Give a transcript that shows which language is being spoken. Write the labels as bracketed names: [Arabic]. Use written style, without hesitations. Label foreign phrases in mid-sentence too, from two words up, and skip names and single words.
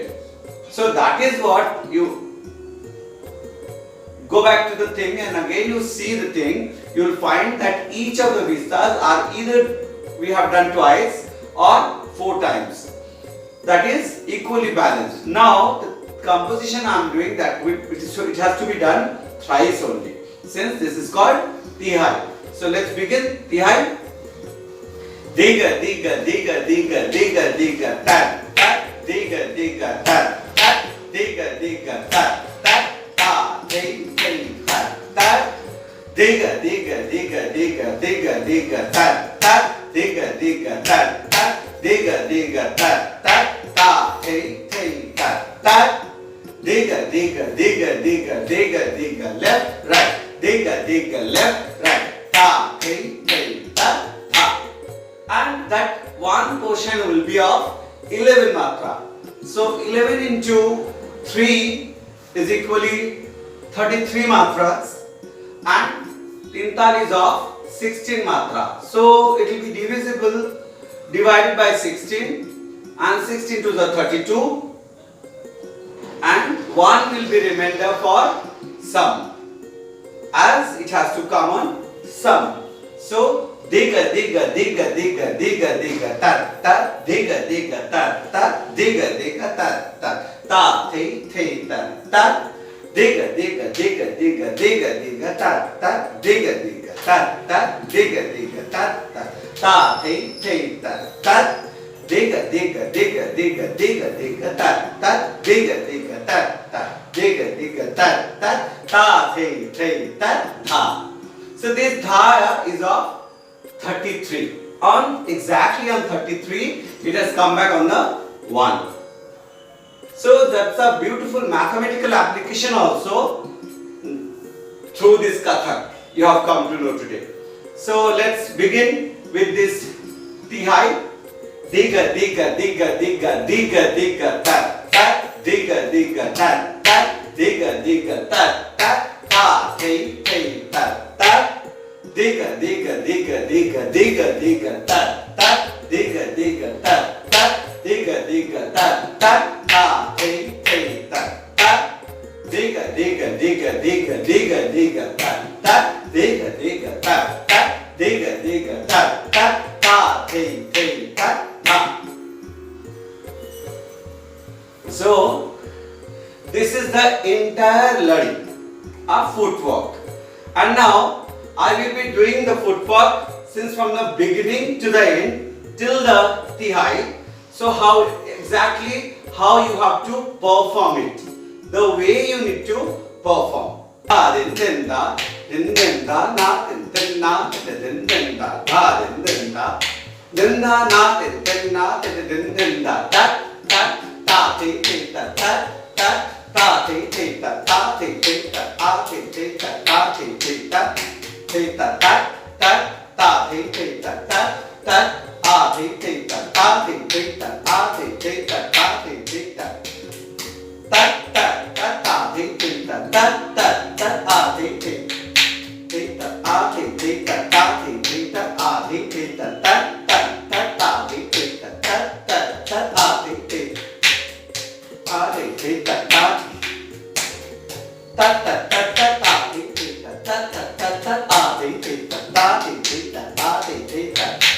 [English] So that is what you go back to the thing and again you see the thing, you will find that each of the vistas are either we have done twice or 4 times. That is equally balanced. Now the composition I am doing that it has to be done thrice only, since this is called tihai. So let's begin tihai. Diga diga diga diga diga diga tat tat diga diga tat tat diga diga tat tat ta the tat tat diga diga diga diga diga diga tat tat diga diga tat tat diga diga tat tat ta the tat tat diga diga diga diga diga diga left right diga diga left right ta the tat ta. And that one portion will be of 11 matra. So 11 into 3 is equally 33 matras and 43 is of 16 matra. So it will be divisible, divided by 16 and 16 to the 32 and 1 will be remainder for sum, as it has to come on sum. So diga diga diga diga diga diga tat tat diga diga tat tat diga diga tat tat ta the tat tat diga diga diga diga diga diga tat tat diga diga tat tat diga diga tat tat ta the tat tat diga diga diga diga diga diga tat tat diga diga tat tat diga diga tat tat ta the tat tha. So this dha is of 33. Exactly on 33, it has come back on the 1. So that's a beautiful mathematical application also through this Kathak you have come to know today. So let's begin with this tihai. Diga diga diga diga diga diga tat tat diga diga tat tat diga diga tat tat ta thi thi tat tat diga diga diga diga diga diga tat tat diga diga tat tat diga diga tat tat ta thi thi tat tat diga diga diga diga diga diga tat tat diga diga tat tat diga diga tat tat ta thi thi tat ta. So this is the entire learning of footwork, and now I will be doing the footwork since from the beginning to the end till the tihai. So how exactly how you have to perform it, the way you need to perform. Din din da na din na din da da din da na din na din da ta ta ta ti ti ta ta ta ta ti ti ta ta ti ti ta a ti ti ta ta ti ti ta ti ta ta ta ta ti ti ta ta ta a ti ti ta ta ti ti ta a ti ti ta ta ti ti ta ta ta ta ta ti ti ta ta ta ta a ti ti ti ta a ti ti ta ta ti ti ta a ti ti ta ta ta ta ta ti ti ta ta ta ta a ti ti a ti ti ta ta ta ta ta ta ta ti ti ta ta ta ta ta a ti ti ta ta ti ti ta a ti ti ta